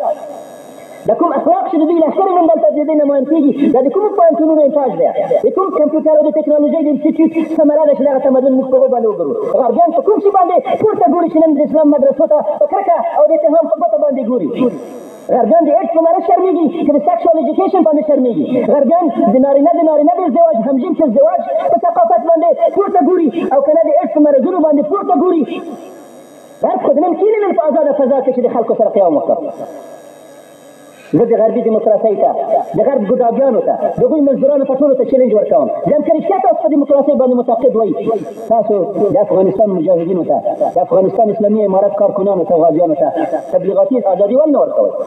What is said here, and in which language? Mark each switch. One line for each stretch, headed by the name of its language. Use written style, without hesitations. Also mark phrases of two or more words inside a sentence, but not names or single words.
Pashto: د کوم اخلاق چې د دوی لښکرې نن دلته د دوی نمایان کېږي دا د کومو پوهنتونونو انتاج دی د کوم کمپیوټر او د ټکنالوژۍ د انسټیټیوټ ثمره ده چې دغه تمدن موږ په هغو باندې وګورو غربیان په کوم شي باندې پورته ګوري چې نن د اسلام مدرسو ته په کرکه او د اتهام په ګوته باندې ګوري غربیان د ایډز په ماره شرمېږي که د سیکشوال ایجوکیشن باندې شرمېږي غربیان د نارینه د ازدواج همجنس ازدواج په ثقافت باندې پورته ګوري او که نه د ایډز په مرضونو باندې پورته ګوري غرب خو د نن کینې نن په ازاده فضا کې چې د خلکو سره قیام وکړه زه د غربي دیموکراسۍ ته د غرب ګډاګیانو ته د هغوی مزدورانو په ټولو ته چیلنج ورکوم ځکه رښتیا تاسو په دیموکراسۍ باندې معتقد وئ تاسو د افغانستان مجاهدینو ته د افغانستان اسلامي امارت کارکنانو ته غازیانو ته تبلیغاتي ازادي ولې نه ورکوئ